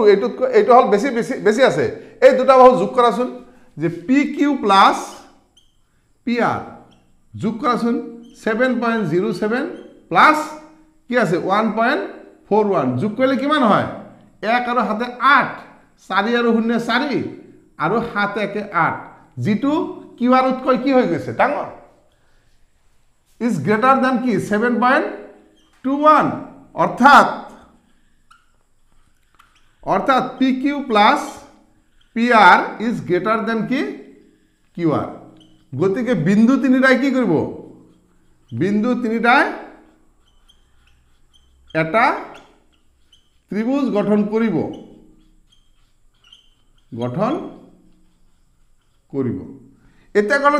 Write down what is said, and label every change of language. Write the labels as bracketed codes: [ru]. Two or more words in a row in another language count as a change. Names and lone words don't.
[as] এইটো হল বেছি বেছি আছে এই দুটা বাহু যোগ কৰাচোন যে PQ প্লাস PR যোগ কৰাচোন 7.07 প্লাস কি আছে 1.41 যোগ কৰিলে কিমান হয় 1 আৰু 7 8 4 আৰু 0 4 আৰু 7 1 8 যেটো QR উৎকৈ কি হৈ গৈছে ডাঙৰ [en] is greater than [as] কি 7.21 অর্থাৎ [en] PQ plus PR is greater than [as] কি QR গতিকে বিন্দু তিনিটাই কি কৰিব বিন্দু তিনিটাই এটা ত্রিভুজ গঠন কৰিব এতিয়া কলো